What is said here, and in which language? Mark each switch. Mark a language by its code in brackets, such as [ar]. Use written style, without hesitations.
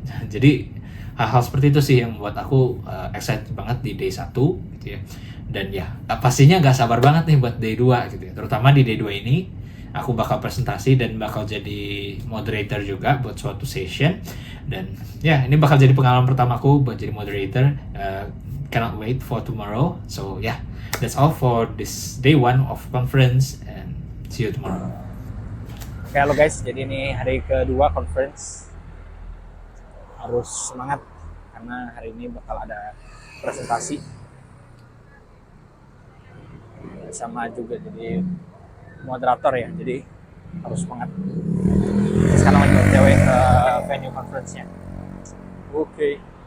[id] Jadi hal-hal seperti itu sih yang membuat aku excited banget di day 1 gitu ya. Dan ya pastinya gak sabar banget nih buat day 2 gitu ya. Terutama di day 2 ini aku bakal presentasi dan bakal jadi moderator juga buat suatu session. Dan ya ini bakal jadi pengalaman pertamaku buat jadi moderator. [en] Cannot wait for tomorrow. So yeah, that's all for this day 1 of conference, and see you tomorrow. [id] Oke, halo guys, jadi ini hari kedua conference. Harus semangat karena hari ini bakal ada presentasi sama juga jadi moderator ya, jadi harus semangat. Sekarang lagi OTW ke venue conference-nya. Oke.